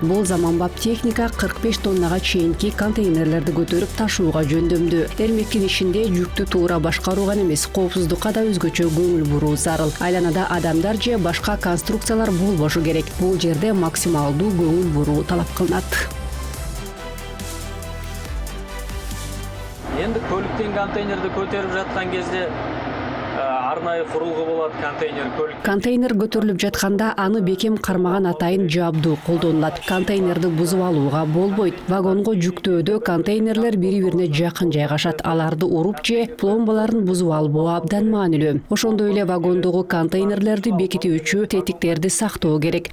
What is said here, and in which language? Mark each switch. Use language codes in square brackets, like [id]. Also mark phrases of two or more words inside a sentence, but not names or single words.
[ky] Бул заманбап техника 45 тоннага чейинки контейнерлерди көтөрүп ташууга жөндөмдүү. Ермектин ишинде жүктү туура башкаруу гана эмес, коопсуздукка да өзгөчө көңүл буруу зарыл. Айланада адамдар же башка конструкциялар болбошу керек. Бул жерде максималдуу көңүл буруу талап кылынат. [kk] Енді көліктен контейнерді көтеріп жатқан кезде арнайы құрылғы болады контейнер. [ky] Контейнер көтөрүлүп жатканда аны бекем кармаган атайын жабдуу колдонулат. Контейнерди бузуп алууга болбойт. Вагонго жүктөөдө контейнерлер бири-бирине жакын жайгашат. Аларды уруп же пломбаларын бузуп албоо абдан маанилүү. Ошондой эле вагондогу контейнерлерди бекитүүчү тетиктерди сактоо керек.